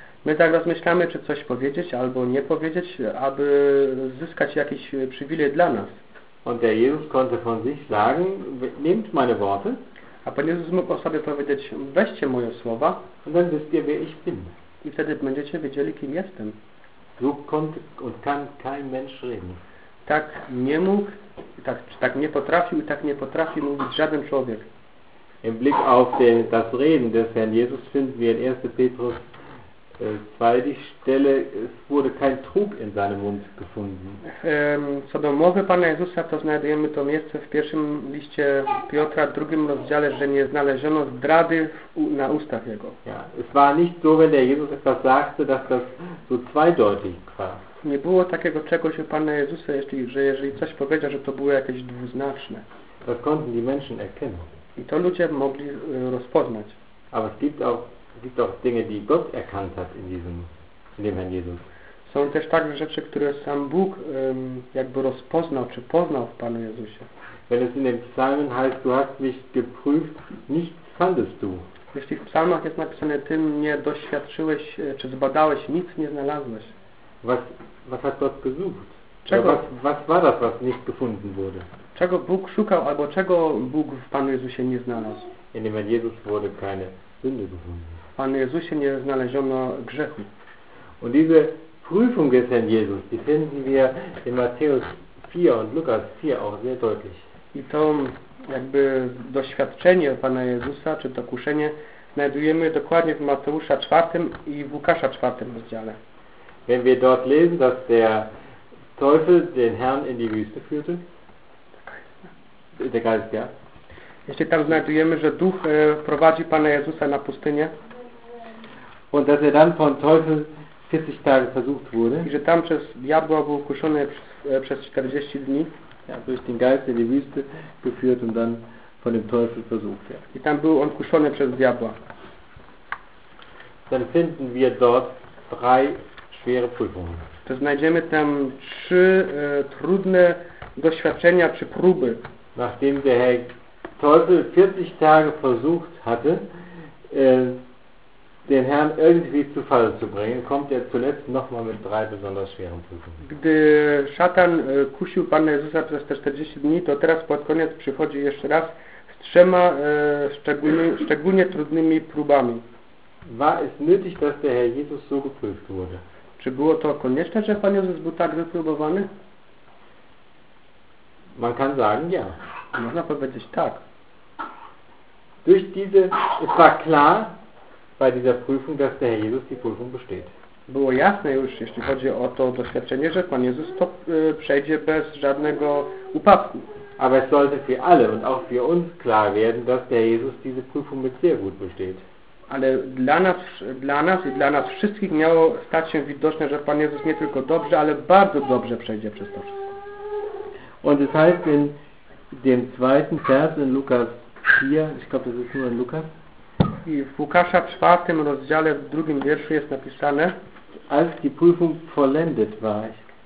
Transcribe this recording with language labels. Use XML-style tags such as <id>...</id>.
<pl>My tak rozmyślamy, czy coś powiedzieć, albo nie powiedzieć, aby zyskać jakiś przywilej dla nas.</pl> <de>Und der Jesus konnte von sich sagen, nehmt meine Worte.</de> <pl>A Pan Jezus mógł o sobie powiedzieć, weźcie moje słowa.</pl> <de>Und dann wisst ihr, wer ich bin.</de> <pl>I wtedy będziecie wiedzieli, kim jestem.</pl> <de>So konnte und kann kein Mensch reden.</de> <pl>Tak nie mógł, tak, tak nie potrafił i tak nie potrafi mówić żaden człowiek.</pl> <de>Im Blick auf den, das Reden des Herrn Jesus finden wir in 1. Petrus 2 die Stelle, es wurde kein Trug in seinem Mund gefunden.</de> <pl>Co do mowy Pana Jezusa, to znajdujemy to miejsce w pierwszym liście Piotra, w drugim rozdziale, że nie znaleziono zdrady na ustach Jego.</pl> <de>Ja, es war nicht so, wenn der Jesus etwas sagte, dass das so zweideutig war.</de> <pl>Nie było takiego czegoś u Pana Jezusa, jeśli, że jeżeli coś powiedział, że to było jakieś dwuznaczne.</pl> <de>Das konnten die Menschen erkennen.</de> <pl>I to ludzie mogli rozpoznać.</pl> <de>Aber es gibt auch Dinge, die Gott erkannt hat in diesem, in dem Herrn Jesus.</de> <pl>Są też także rzeczy, które sam Bóg jakby rozpoznał, czy poznał w Panu Jezusie.</pl> <de>Wenn es in den Psalmen heißt, du hast mich geprüft, nichts fandest du.</de> <pl>Jeśli w psalmach jest napisane, ty mnie doświadczyłeś, czy zbadałeś, nic nie znalazłeś.</pl> <de>Was hat Gott gesucht? Was war das, was nicht gefunden wurde?</de> <pl>Czego Bóg szukał, albo czego Bóg w Panu Jezusie nie znalazł?</pl> <de>In dem Jesus wurde keine Sünde gefunden.</de> <pl>W Panu Jezusie nie znaleziono grzechu.</pl> <de>Und diese Prüfung des Herrn Jesus, die finden wir in Matthäus 4 und Lukas 4 auch sehr deutlich.</de> <pl>I to jakby doświadczenie Pana Jezusa, czy to kuszenie, znajdujemy dokładnie w Mateusza 4 i w Łukasza 4 rozdziale.</pl> <de>Wenn wir dort lesen, dass der Teufel den Herrn in die Wüste führte. Der Geist, ja.</de> <pl>Jeśli tam znajdujemy, że Duch prowadzi Pana Jezusa na pustynię.</pl> <de>Und dass er dann von Teufel 40 Tage versucht wurde.</de> <pl>I że tam przez diabła był kuszony przez 40 dni.</pl> <de>Ja, durch den Geist in die Wüste geführt und dann von dem Teufel versucht. Ja.</de> <pl>I tam był on kuszony przez diabła.</pl> <de>Dann finden wir dort drei schwere Prüfungen.</de> <pl>To znajdziemy tam trzy trudne doświadczenia czy próby.</pl> <de>Nachdem der Herr Teufel 40 Tage versucht hatte, den Herrn irgendwie zu Fall zu bringen, kommt er zuletzt nochmal mit drei besonders schweren Prüfungen.</de> <pl>Gdy szatan kusił Pana Jezusa przez te 40 dni, to teraz pod koniec przychodzi jeszcze raz z trzema szczególnie trudnymi próbami.</pl> <de>War es nötig, dass der Herr Jesus so geprüft wurde?</de> <pl>Czy było to konieczne, że Pan Jezus był tak wypróbowany?</pl> <de>Man kann sagen, ja.</de> <pl>Można powiedzieć tak.</pl> <de>Durch diese, es war klar bei dieser Prüfung, dass der Herr Jesus die Prüfung besteht.</de> <pl>Było jasne już, jeśli chodzi o to doświadczenie, że Pan Jezus to przejdzie bez żadnego upadku.</pl> <de>Aber es sollte für alle und auch für uns klar werden, dass der Jesus diese Prüfung mit sehr gut besteht.</de> <pl>Ale dla nas i dla nas wszystkich miało stać się widoczne, że Pan Jezus nie tylko dobrze, ale bardzo dobrze przejdzie przez to wszystko.</pl> <de>Und es heißt in dem zweiten Vers in Lukas 4, ich glaube, das ist nur in Lukas.</de> <pl>I w Łukasza 4 rozdziale w drugim wierszu jest napisane,</pl> <de>als die Prüfung vollendet war. Ich... Kapitel 2.</de>